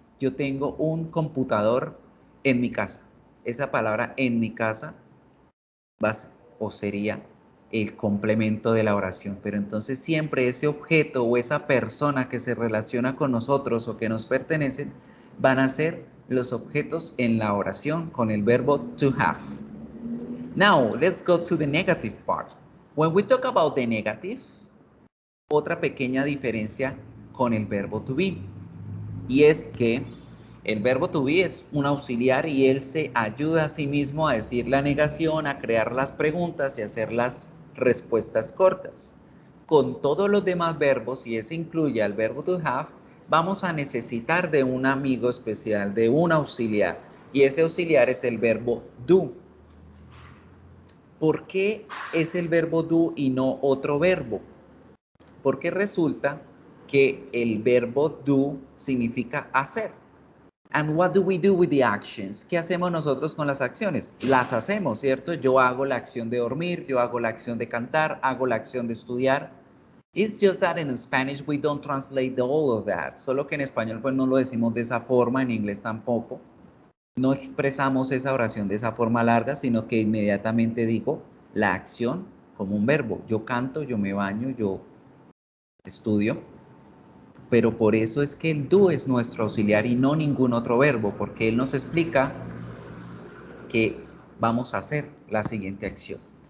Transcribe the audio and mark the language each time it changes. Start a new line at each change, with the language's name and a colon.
Spanish: Yo tengo un computador en mi casa. Esa palabra en mi casa sería el complemento de la oración, pero entonces siempre ese objeto o esa persona que se relaciona con nosotros o que nos pertenecen van a ser los objetos en la oración con el verbo to have.
English: Now, let's go to the negative part. When we talk about the negative,
Spanish: otra pequeña diferencia con el verbo to be, y es que el verbo to be es un auxiliar y él se ayuda a sí mismo a decir la negación, a crear las preguntas y hacer las respuestas cortas. Con todos los demás verbos, y ese incluye al verbo to have, vamos a necesitar de un amigo especial, de un auxiliar, y ese auxiliar es el verbo do. ¿Por qué es el verbo do y no otro verbo? Porque resulta que el verbo do significa hacer.
English: And what do we do with the actions?
Spanish: ¿Qué hacemos nosotros con las acciones? Las hacemos, ¿cierto? Yo hago la acción de dormir, yo hago la acción de cantar, hago la acción de estudiar.
English: It's just that in Spanish we don't translate all of that.
Spanish: Solo que en español pues no lo decimos de esa forma, en inglés tampoco. No expresamos esa oración de esa forma larga, sino que inmediatamente digo la acción como un verbo. Yo canto, yo me baño, yo estudio, pero por eso es que el do es nuestro auxiliar y no ningún otro verbo, porque él nos explica que vamos a hacer la siguiente acción.